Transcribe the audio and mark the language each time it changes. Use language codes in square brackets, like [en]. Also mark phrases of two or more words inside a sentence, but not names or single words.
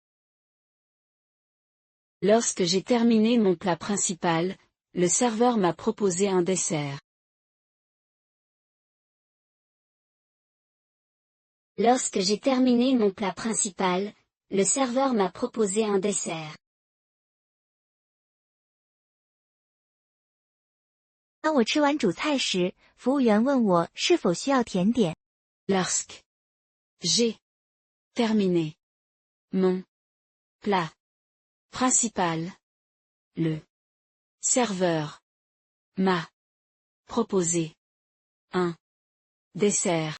[fr] Lorsque j'ai terminé mon plat principal, le serveur m'a proposé un dessert. Lorsque j'ai terminé mon plat principal, le serveur m'a proposé un dessert. [zh] 当我吃完主菜时，服务员问我是否需要甜点。 [fr] Lorsque j'ai terminé mon plat principal, le serveur m'a proposé un dessert.